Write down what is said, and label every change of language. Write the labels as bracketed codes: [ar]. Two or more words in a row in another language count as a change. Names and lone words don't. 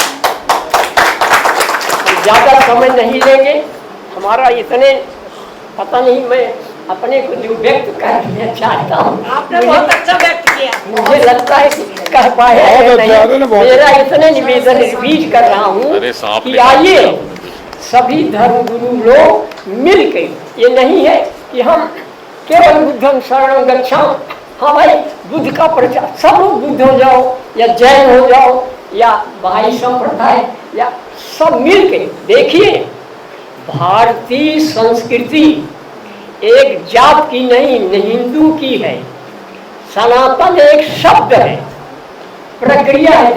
[hi] ज्यादा समय नहीं लेंगे, हमारा इतने पता नहीं, मैं अपने को जो व्यक्त करना चाहता हूँ, आपने बहुत अच्छा व्यक्त किया। मुझे लगता है कि कह पाए नहीं। मेरा इतने निवेदन रिपीट कर रहा हूँ कि आइए सभी धर्मगुरु लोग मिलके, ये नहीं है कि हम केवल [pi] बुद्धं शरणं गच्छामि, [hi] हाँ भाई बुद्ध का प्रचार, सब लोग बुद्ध हो जाओ या जैन हो जाओ या भाई संप्रदाय या सब मिलके। देखिए भारतीय संस्कृति एक जात की नहीं, हिंदू की है। सनातन एक शब्द है, प्रक्रिया है।